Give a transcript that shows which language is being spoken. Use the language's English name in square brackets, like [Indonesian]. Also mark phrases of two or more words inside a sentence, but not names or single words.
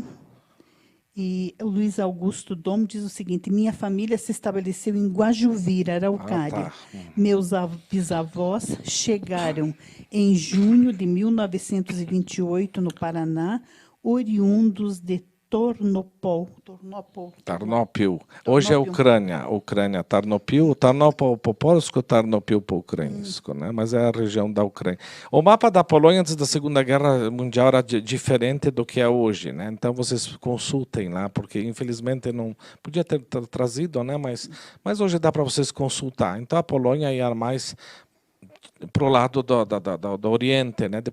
[Portuguese] E o Luiz Augusto Dom diz o seguinte: minha família se estabeleceu em Guajuvira, Araucária. Meus bisavós chegaram em junho de 1928 no Paraná, oriundos de Tarnopil. Hoje é Ucrânia. Tarnopil po-polsko, Tarnopil po-ucraniano, né? Mas é a região da Ucrânia. O mapa da Polônia antes da Segunda Guerra Mundial era diferente do que é hoje, né? Então vocês consultem lá, porque infelizmente não podia ter trazido, né? Mas hoje dá para vocês consultar. Então a Polônia ia mais para o lado do Oriente, né?